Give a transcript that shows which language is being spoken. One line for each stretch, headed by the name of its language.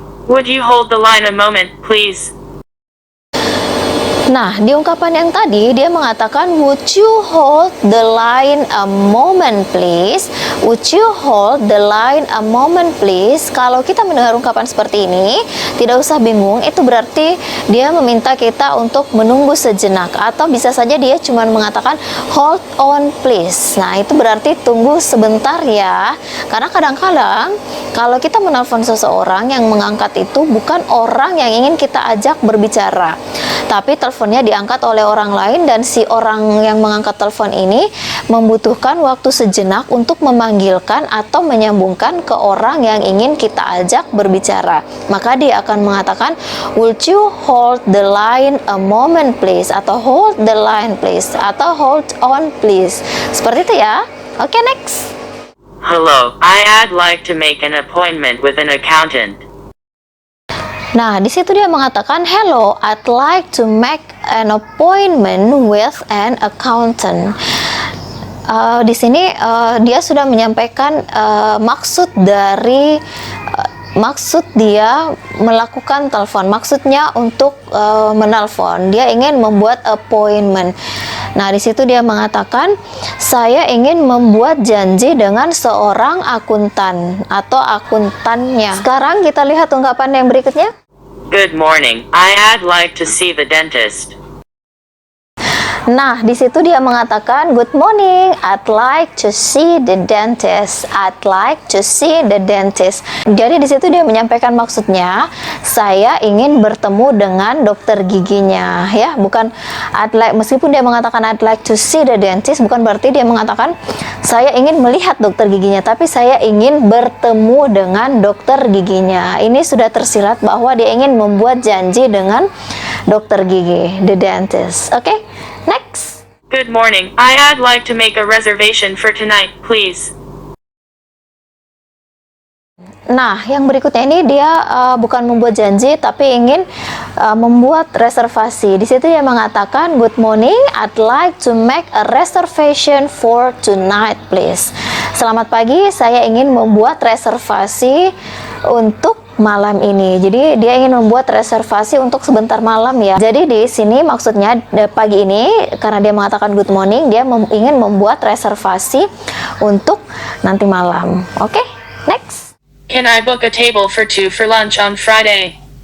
English: Would you hold the line a moment, please?
Indonesian: Nah, di ungkapan yang tadi dia mengatakan,
English: "Would you hold the line a moment please?" Would you hold the line a moment please?
Indonesian: Kalau kita mendengar ungkapan seperti ini, tidak usah bingung, itu berarti dia meminta kita untuk menunggu sejenak, atau bisa saja dia cuma mengatakan
English: hold on please.
Indonesian: Nah, itu berarti tunggu sebentar ya. Karena kadang-kadang kalau kita menelpon seseorang, yang mengangkat itu bukan orang yang ingin kita ajak berbicara, tapi teleponnya diangkat oleh orang lain, dan si orang yang mengangkat telepon ini membutuhkan waktu sejenak untuk memanggilkan atau menyambungkan ke orang yang ingin kita ajak berbicara. Maka dia akan mengatakan,
English: "Would you hold the line a moment please?" atau "Hold the line please" atau "Hold on please."
Indonesian: Seperti itu ya.
English: Oke, next. Hello, I'd like to make an appointment with an accountant.
Indonesian: Nah, di situ dia mengatakan,
English: "Hello, I'd like to make an appointment with an accountant."
Indonesian: Di sini dia sudah menyampaikan maksud dari maksud dia melakukan telepon. Maksudnya untuk menelpon. Dia ingin membuat appointment. Nah, di situ dia mengatakan, "Saya ingin membuat janji dengan seorang akuntan atau akuntannya." Sekarang kita lihat ungkapan yang berikutnya.
English: Good morning, I'd like to see the dentist.
Indonesian: Nah, di situ dia mengatakan,
English: "Good morning, I'd like to see the dentist." I'd like to see the dentist.
Indonesian: Jadi di situ dia menyampaikan maksudnya, saya ingin bertemu dengan dokter giginya, ya. Bukan I'd like, meskipun dia mengatakan
English: I'd like to see the dentist,
Indonesian: bukan berarti dia mengatakan saya ingin melihat dokter giginya, tapi saya ingin bertemu dengan dokter giginya. Ini sudah tersirat bahwa dia ingin membuat janji dengan dokter gigi, the dentist. Oke? Next.
English: Good morning, I'd like to make a reservation for tonight, please.
Indonesian: Nah, yang berikutnya ini dia bukan membuat janji, tapi ingin membuat reservasi. Di situ dia mengatakan,
English: "Good morning, I'd like to make a reservation for tonight, please."
Indonesian: Selamat pagi, saya ingin membuat reservasi untuk malam ini. Jadi dia ingin membuat reservasi untuk sebentar malam ya. Jadi di sini maksudnya pagi ini, karena dia mengatakan
English: good morning,
Indonesian: dia ingin membuat reservasi untuk nanti malam. Oke, next.
English: Can I book a table for two for lunch on Friday?